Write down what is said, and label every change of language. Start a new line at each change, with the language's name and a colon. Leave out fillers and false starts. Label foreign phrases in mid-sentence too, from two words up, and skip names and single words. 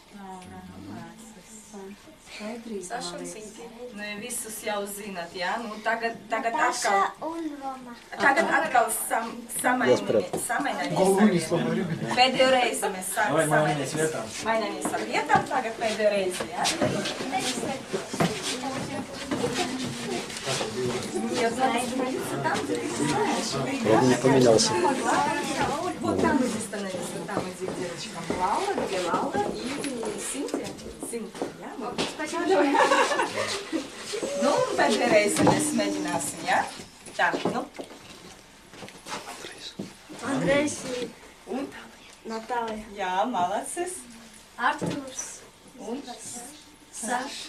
Latvian: Saša un Sinti. Nu, visus jau zinat, jā? Nu, tagad Daša atkal, un Roma. samaināmies. Pēdējo reizi mēs Vai mainīties vietām? Maināmies ar vietām, tagad pēdējo reizi, jā?
Russian: Он не поменялся. Вот там мы остановились, вот там иди к девочкам. Лаура, где Лаура и Синтия. Синтия,
Latvian: jā? Nu, pēdējā reize mēs mēģināsim, jā? Tā, nu. Andrejs Un? Natālija. Jā, malacis. Arturs. Un? Saša.